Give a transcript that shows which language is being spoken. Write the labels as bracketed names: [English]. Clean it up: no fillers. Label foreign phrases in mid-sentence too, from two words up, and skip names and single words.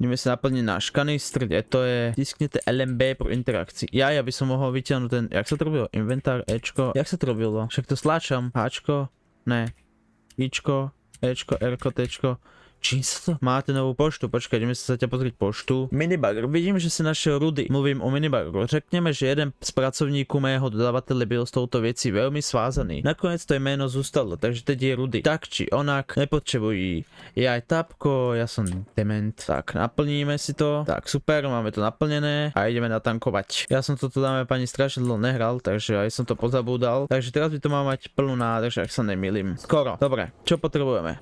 [Slovak] Ideme sa naplniť náš kanistr, kde to je. [Czech] Tisknete LMB pro interakcii. [Slovak] Ja by som mohol vyťahnuť ten, jak sa to robilo? Inventár, Ečko, jak sa to robilo? Však to stlačam, Hčko, ne, Ičko, Ečko, Rko, Tčko. Čím sa to? Máte novú poštu, počkaj, ideme sa ťa pozrieť poštu. Minibugger, vidím, že si našiel Rudy. [Czech] Mluvím o minibuggeru. Řekneme, že jeden z pracovníků mého dodavatele byl s touto věcí velmi svázaný. Nakonec to jméno zůstalo, takže teď je Rudy. Tak či onak, nepotřebují. [Slovak] Je aj tapko, ja som dement. Tak, naplníme si to. Tak, super, máme to naplnené a ideme natankovať. Ja som toto, dáme pani, strašne dlho nehral, takže aj som to pozabúdal. Takže teraz by to mal mať plnú nádrž, ak sa nemýlim. Skoro. Dobre, čo potrebujeme?